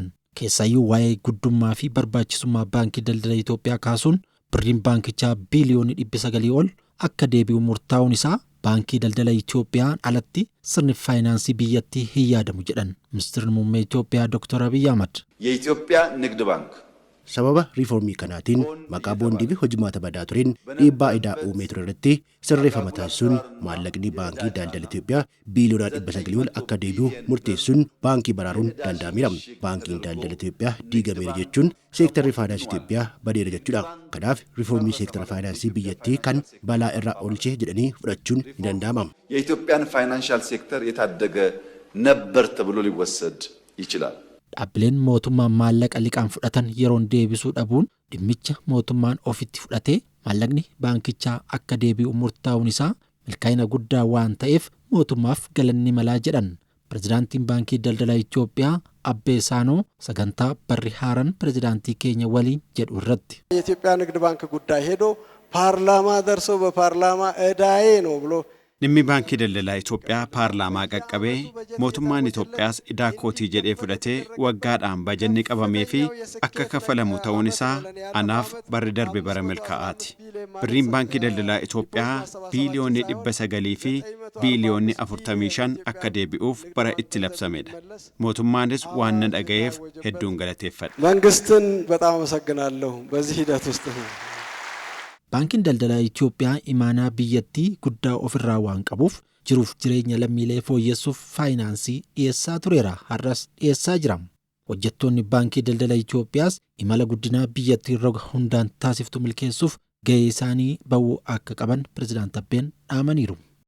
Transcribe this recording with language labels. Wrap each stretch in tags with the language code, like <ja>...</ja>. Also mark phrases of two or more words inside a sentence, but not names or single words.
<om>Keessaayyuu waa'ee guddummaa fi barbaachisummaa baankii daldala Itoophiyaa kaasuun birriin baankichaa biiliyoonii 900 ol akka deebi'u murtaa'uun isaa baankii daldala Itoophiyaan alatti sirni faayinaansii biyyattii hin yaadamu jedhan. Ministeerri muummee Itoophiyaa Dr. Abiy Ahmad</om> <am>የኢትዮጵያ ንግድ ባንክ</am> <om>sababa riifoormii kanaatiin maqaa boondii fi hojimaata badaa tureen dhiibbaa idaa uumee ture irratti sirreeffama taasisuun maallaqni baankii daldala Itoophiyaa biiliyoona 900 ol akka deebi'u murteessuun baankii baraaruun danda'ameera. Baankiin daldala Itoophiyaa diigameera jechuun seektarri faayinaansii Itoophiyaa badeera jechuudha. Kanaaf riifoormii seektara faayinaansii biyyattii kan balaa irraa oolchee jedhanii fudhachuun ni danda'ama.</om> <am>የኢትዮጵያን ፋይናንሻል ሴክተር የታደገ ነበር ተብሎ ሊወሰድ ይችላል።</am> <om>Dhaabbileen mootummaan maallaqa liqaan fudhatan yeroon deebisuu dhabuun dhimmicha mootummaan ofitti fudhatee maallaqni baankichaa akka deebi'u murtaa'uun isaa milkaa'ina guddaa waan ta'eef mootummaaf galanni malaa jedhan. Pirezidaantiin baankii daldala Itoophiyaa Abbee Saanoo sagantaa barri haaraan pirezidaantii keenya waliin jedhu irratti</om> <am>የኢትዮጵያ ንግድ ባንክ ጉዳይ ሄዶ ፓርላማ ደርሶ በፓርላማ እዳዬ ነው ብሎ</am> <om>Dhimmi baankii daldalaa Itoophiyaa paarlaamaa qaqqabee mootummaan Itoophiyaas idaa kootii jedhee fudhatee waggaadhaan bajanni qabamee fi akka kaffalamu ta'uun isaa anaaf barri darbe bara milkaa'aati. Birriin baankii daldalaa Itoophiyaa biiliyoonni 900 fi biiliyoonni 45 akka deebi'uuf bara itti labsamedha. Mootummaanis waan na dhaga'eef hedduun galateeffadha.</om> <am>መንግስትን በጣም አመሰግናለሁ በዚህ ሂደት ውስጥ</am> <om>Baankiin daldalaa Itoophiyaa imaanaa biyyattii guddaa ofirraa waan qabuuf jiruuf jireenya lammiilee fooyyessuuf faayinaansii dhiyeessaa tureera. Har'as dhiyeessaa jira. Hojjettoonni baankii daldala Itoophiyaas imala guddinaa biyyattii roga hundaan taasiftu milkeessuuf gahee isaanii ba'uu akka qaban pirezidaant Abbeen dhaamaniiru.</om>